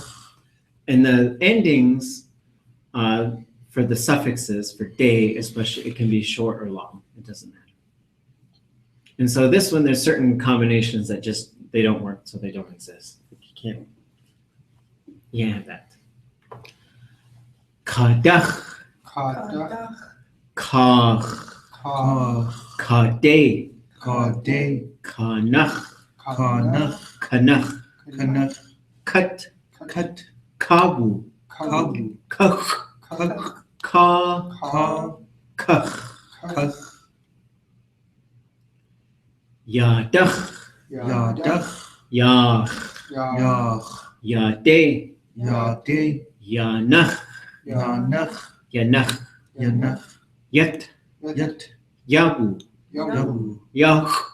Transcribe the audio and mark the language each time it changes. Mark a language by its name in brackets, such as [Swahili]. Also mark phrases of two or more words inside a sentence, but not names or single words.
[English] And the endings for the suffixes, for day especially, it can be short or long. It doesn't matter. And so this one, there's certain combinations that just, they don't work, so they don't exist. You can't have that. Kadach, kach, kade, kanach, kanach, kat, kabu, kach, kach, yadach, yach, yade, yanach, yet, yabu, yach,